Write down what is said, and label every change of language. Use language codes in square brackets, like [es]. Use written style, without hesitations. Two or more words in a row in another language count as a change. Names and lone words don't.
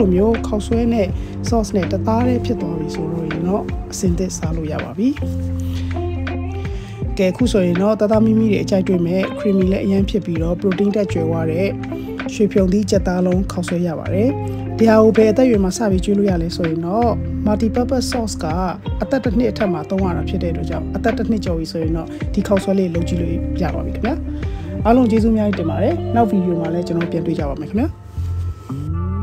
[my] လိုမျိုးခောက်ဆွဲနဲ့ sauce နဲ့တသားလေးဖြစ်သွားပြီဆိုတော့ရင်တော့အစင်သစ်စားလို့ရပါပြီ။ကဲခုဆိုရင်တော့တသားမိမိတွေအကြိုက်တွေ့မဲ့ creamy လည်းအရင်ဖြစ်ပြီးတော့ protein တက်ကြွယ်ဝတဲ့ရွှေဖြုံသီးကြက်သားလုံးခောက်ဆွဲရပါတယ်။ဒီဟာကိုပဲအသက်အရွယ်မှာစပြီးကျွေးလို့ရလဲဆိုရင်တော့ [en] multi purpose sauce [my] ကအသက်တစ်နှစ်အထက်မှာသုံးရတာဖြစ်တဲ့အတွက်ကြောင့်အသက်တစ်နှစ်ကျော်ပြီဆိုရင်တော့ဒီခောက်ဆွဲလေးလုပ်ကြည့်လို့ရပါပြီခင်ဗျာ။အားလုံးကျေးဇူးများတင်ပါတယ်။နောက်ဗီဒီယိုမှာလည်းကျွန်တော်ပြန်တွေ့ကြပါမယ်ခင်ဗျာ။